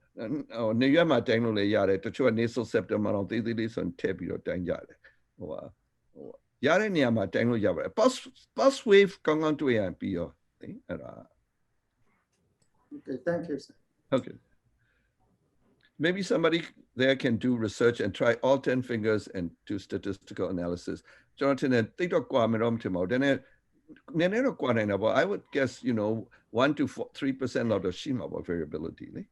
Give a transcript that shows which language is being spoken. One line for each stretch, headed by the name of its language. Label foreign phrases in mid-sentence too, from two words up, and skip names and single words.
Burmese: နေရွက်မှာတိုင်းလို့လည်းရတယ်တချို့က
English: nasal septum
Burmese: မှာတော့သေးသေးလေးဆိုရင်ထည့်ပြီးတော့တိုင်းကြတယ်ရတဲ့နေရာမှာတိုင်းလို့ရပါတယ်
English: pulse wave
Burmese: ကောင်းကောင်းတွေ့ရင်ပြီးရောအဲ့ဒါ
English: Okay, thank you, sir. Okay. Maybe somebody there can do research and try all 10 fingers and do statistical analysis. Jonathan, they don't go then I would guess, 1 to 3% of the shima variability.